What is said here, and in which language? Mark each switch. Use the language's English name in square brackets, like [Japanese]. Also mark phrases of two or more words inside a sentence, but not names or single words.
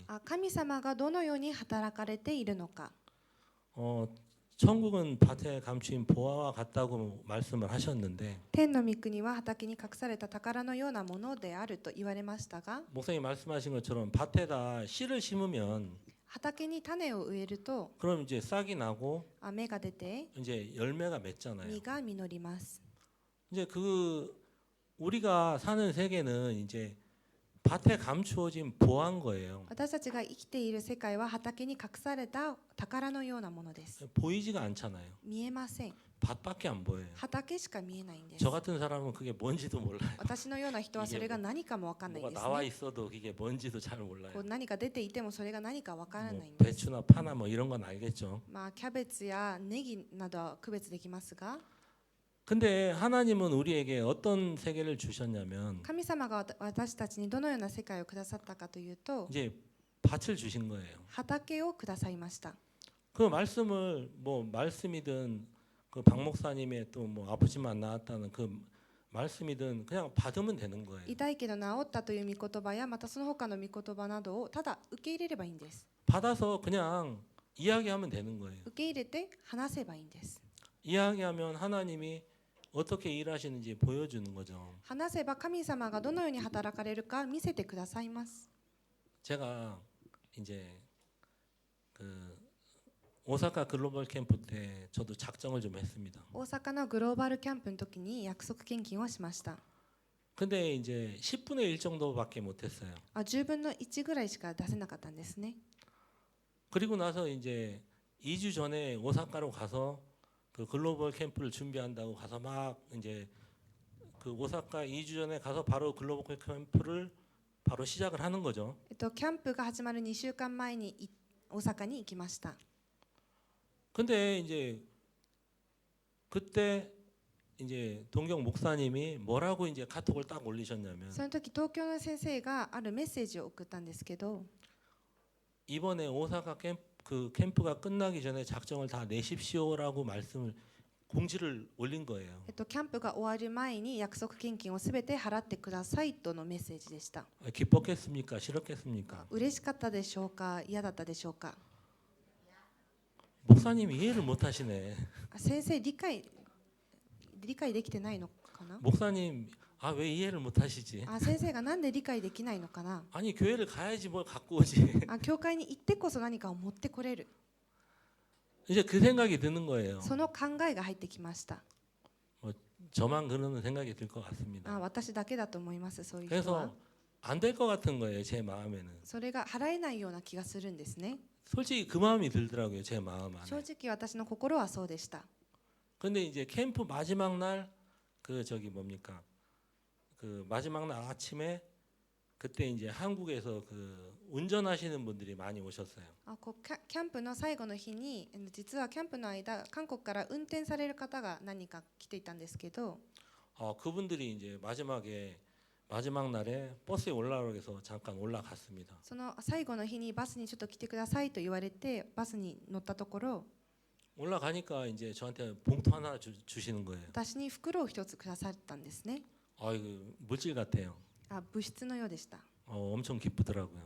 [Japanese] 神様がどのように働かれているのか。 [Korean] 천국은 밭에 감추인 보화와 같다고 말씀을 하셨는데 [Japanese] 天の御国は畑に隠された宝のようなものであると言われましたが、 [Korean] 목사님 말씀하신 것처럼 밭에다 씨를 심으면 [Japanese] 畑に種を植えると [Korean] 그럼 이제 싹이 나고 [Japanese] 芽が出て [Korean] 이제 열매가 맺잖아요. [Japanese] 実が実ります。 [Korean] 이제 우리가 사는 세계는 이제 밭에 감추어진 보화인 거예요. [Japanese] 私たちが生きている世界は畑に隠された宝のようなものです。 [Korean] 보이지가 않잖아요. [Japanese] 見えません。 [Korean] 밭밖에 안 보여요. [Japanese] 畑しか見えないんです。 [Korean] 저 같은 사람은 그게 뭔지도 몰라요. [Japanese] 私のような人はそれが何かも分かんないん [Korean] 뭐가 [Japanese] です [Korean] 나와 [Japanese] ね。 [Korean] 있어도 그게 뭔지도 잘 몰라요. [Japanese] こう何か出ていてもそれが何か分からない [Korean] 뭐 [Japanese] んです。 [Korean] 배추나 파나 뭐 이런 건 알겠죠. [Japanese] キャベツやネギなどは区別できますが、 [Korean] 근데 하나님은 우리에게 어떤 세계를 주셨냐면 [Japanese] 神様が私たちにどのような世界をくださったかというと、 [Korean] 이제 밭을 주신 거예요. [Japanese] 畑をくださいました。 [Korean] 그 말씀을 뭐 말씀이든 그 박 목사님의 또 뭐 아프지만 나았다는 그 말씀이든 그냥 받으면 되는 거예요. [Japanese] 痛いけど治ったという御言葉やまたその他の御言葉などをただ受け入れればいいんです。 [Korean] 받아서 그냥 이야기하면 되는 거예요. [Japanese] 受け入れて話せばいいんです。 [Korean] 이야기하면 하나님이 어떻게 일하시는지 보여주는 거죠. [Japanese] 話せば神様がどのように働かれるか見せてくださいます。 [Korean] 제가 이제 그 오사카 글로벌 캠프 때 저도 작정을 좀 했습니다. [Japanese] 大阪のグローバルキャンプの時に約束献金をしました。 [Korean] 근데 이제 10분의 1 정도밖에 못했어요. [Japanese] 10 分の1ぐらいしか出せなかったんですね。 [Korean] 그리고 나서 이제 2주 전에 오사카로 가서 그 글로벌 캠프를 준비한다고 가서 막 이제 그 오사카 2주 전에 가서 바로 글로벌 캠프를 바로 시작을 하는 거죠. [Japanese] キャンプが始まる2週間前に大阪に行きました。 [Korean] 근데 이제 그때 이제 동경 목사님이 뭐라고 이제 카톡을 딱 올리셨냐면 [Japanese] その時東京の先生があるメッセージを送ったんですけど、 [Korean] 이번에 오사카 캠프가 끝나기 전에 작정을 다 내십시오라고 공지를 올린 거예요. [Japanese] キャンプが終わる前に約束献金をすべて払ってくださいとのメッセージでした。 [Korean] 기뻤겠습니까? 싫었겠습니까? [Japanese] 嬉しかったでしょうか、嫌だったでしょうか。 [Korean] 목사님이 이해를 못 하시네. [Japanese] 先生理解できてないのかな。 [Korean] 목사님 왜 이해를 못 하시지? [Japanese] 先生がなんで理解できないのかな。 [Korean] 아니 교회를 가야지 뭘 갖고 오지. [Japanese] 教会に行ってこそ何かを持ってこれる。 [Korean] 이제 그 생각이 드는 거예요. [Japanese] その考えが入ってきました。 [Korean] 저만 그러는 생각이 들 것 같습니다. [Japanese] 私だけだと思います。そういう人 [Korean] 그래서 [Japanese] は。 [Korean] 안 될 것 같은 거예요. 제 마음에는. [Japanese] それが払えないような気がするんですね。 [Korean] 솔직히 그 마음이 들더라고요. 제 마음 안에. [Japanese] 正直私の心はそうでした。 [Korean] 근데 이제 캠프 마지막 날 그 뭡니까? 그 마지막 날 아침에 그때 이제 한국에서 그 운전하시는 분들이 많이 오셨어요. [Japanese] キャンプの最後の日に実はキャンプの間韓国から運転される方が何人か来ていたんですけど、 [Korean] 그분들이 이제 마지막 날에 버스에 올라오라고 해서 잠깐 올라갔습니다. [Japanese] その最後の日にバスにちょっと来てくださいと言われてバスに乗ったところ、 [Korean] 올라가니까 이제 저한테 봉투 하나 주시는 거예요. [Japanese] 私に袋を一つくださったんですね。 [Korean] 이거 물질 같아요. [Japanese] 物質のようでした。 [Korean] 엄청 기쁘더라고요.